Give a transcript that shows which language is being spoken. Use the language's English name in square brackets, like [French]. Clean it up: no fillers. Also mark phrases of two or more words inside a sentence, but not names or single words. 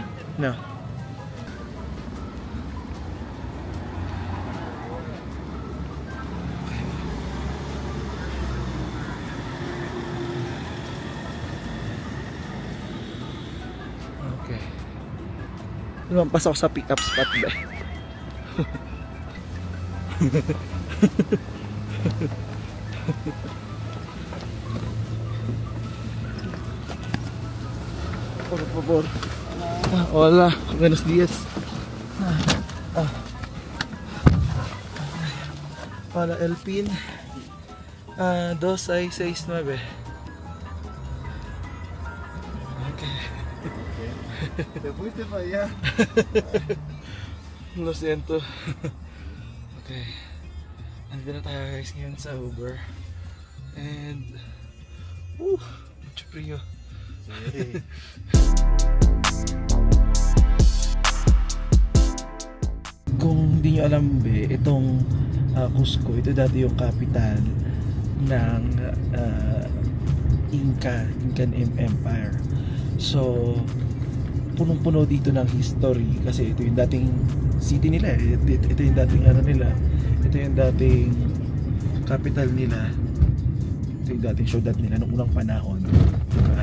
[English] No. Okay. [Filipino] Lumampas ako sa [English] pick-up spot [Filipino] ba? [Spanish] Por favor. Hola, buenos días. Hola, el pin. [English] 2669. Okay. [Spanish] Te fuiste para allá. Lo siento. [English] Okay. [Filipino] Nandito na tayo guys ngayon sa Uber. [Spanish] And mucho frío. Sí. [Filipino] Kung hindi nyo alam itong Cusco, ito dati yung capital ng Incan Empire. So punong-puno dito ng history kasi ito yung dating city nila, ito yung dating nila, ito yung dating capital nila, ito yung dating syudad nila noong unang panahon, diba?